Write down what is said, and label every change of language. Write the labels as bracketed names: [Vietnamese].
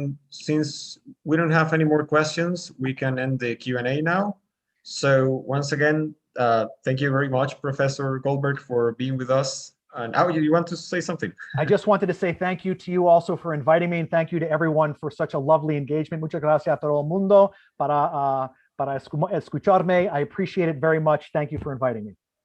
[English] Since we don't have any more questions, we can end the Q&A now. So once again, thank you very much, Professor Goldberg, for being with us. Now you want to say something? I just wanted to say thank you to you also for inviting me, and thank you to everyone for such a lovely engagement. [Spanish] Muchas gracias a todo el mundo para escucharme. [English] I appreciate it very much. Thank you for inviting me.